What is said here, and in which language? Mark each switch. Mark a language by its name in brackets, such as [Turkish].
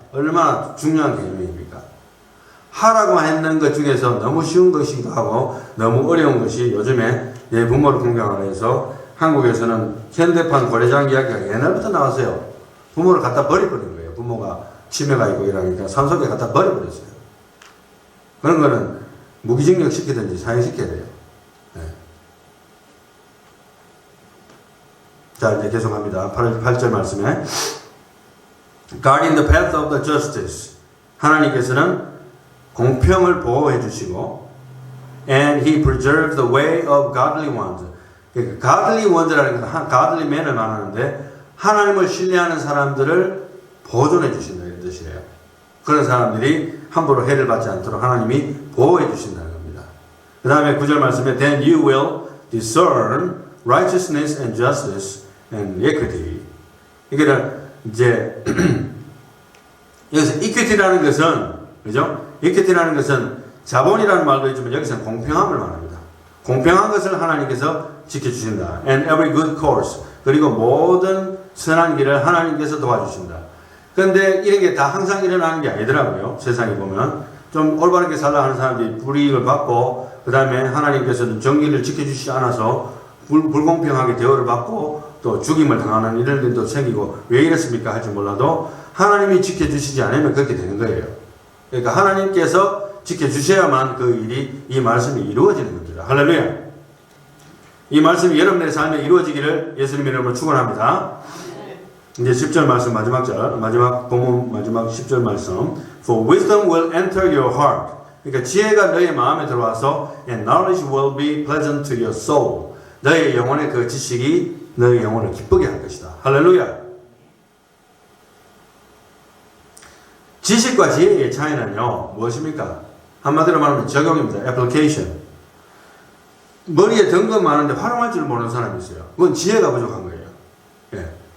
[Korean] 얼마나 중요한 계명입니까? 하라고 했는 것 중에서 너무 쉬운 것이기도 하고 너무 어려운 것이 요즘에 내 부모를 공경하라 해서 한국에서는 현대판 고래장 이야기가 옛날부터 나왔어요. 부모를 갖다 버려버린 거예요. 부모가 치매가 있고 이러니까 산속에 갖다 버려버렸어요. 그런 거는 무기징역 시키든지 사형시켜야 돼요. 네. 자, 이제 계속합니다. 8절 말씀에 [English] Guarding the path of the justice. [Korean] 하나님께서는 공평을 보호해 주시고 [English] And He preserves the way of godly ones. [Korean] 그러니까 [English] godly ones [Korean] 라는 것은 [English] godly men [Korean] 을 말하는데 하나님을 신뢰하는 사람들을 보존해 주신다 이런 뜻이에요. 그런 사람들이 함부로 해를 받지 않도록 하나님이 보호해 주신다는 겁니다. 그 다음에 9절 말씀에 [English] Then you will discern righteousness and justice and equity. [Korean] 이게 이제 여기서 equity라는 것은 그죠? equity라는 것은 자본이라는 말도 있지만 여기서는 공평함을 말합니다. 공평한 것을 하나님께서 지켜주신다. [English] And every good course. [Korean] 그리고 모든 선한 길을 하나님께서 도와주신다. 그런데 이런 게 다 항상 일어나는 게 아니더라고요. 세상에 보면 좀 올바르게 살라 하는 사람들이 불이익을 받고 그 다음에 하나님께서는 정의를 지켜주시지 않아서 불공평하게 대우를 받고 또 죽임을 당하는 이런 일도 생기고 왜 이랬습니까 할지 몰라도 하나님이 지켜주시지 않으면 그렇게 되는 거예요. 그러니까 하나님께서 지켜주셔야만 그 일이 이 말씀이 이루어지는 겁니다. 할렐루야. 이 말씀이 여러분의 삶에 이루어지기를 예수님의 이름으로 축원합니다. 이제 10절 말씀 마지막 본문 마지막 10절 말씀. [English] For wisdom will enter your heart. [Korean] 그러니까 지혜가 너의 마음에 들어와서 [English] and knowledge will be pleasant to your soul. [Korean] 너의 영혼의 그 지식이 너의 영혼을 기쁘게 할 것이다. 할렐루야. 지식과 지혜의 차이는요 무엇입니까? 한마디로 말하면 적용입니다. [English] application. [Korean] 머리에 든 건 많은데 활용할 줄 모르는 사람이 있어요. 그건 지혜가 부족한 거예요. 예.